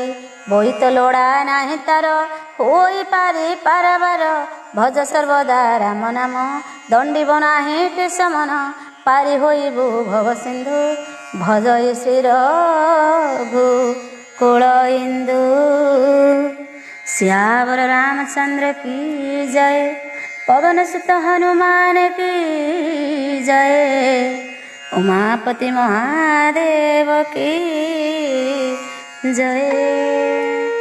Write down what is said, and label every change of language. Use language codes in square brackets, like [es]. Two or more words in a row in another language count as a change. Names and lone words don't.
[or] ବୋଇତ ଲୋଡ଼ା ନାହିଁ ତାର ହୋଇ ପାରି ପାରାବାର। ଭଜ ସର୍ବଦା ରାମ ନାମ ଦଣ୍ଡିବ ନାହିଁ କିସମନ। ପାରି ହୋଇବୁ ଭବ ସିନ୍ଧୁ ଭଜଇ ଶ୍ରୀ ରଘୁ କୁଳ ଇନ୍ଦୁ। [hi] श्यावर रामचंद्र की जय। पवन सुत हनुमान की जय। उमापति महादेव की जय।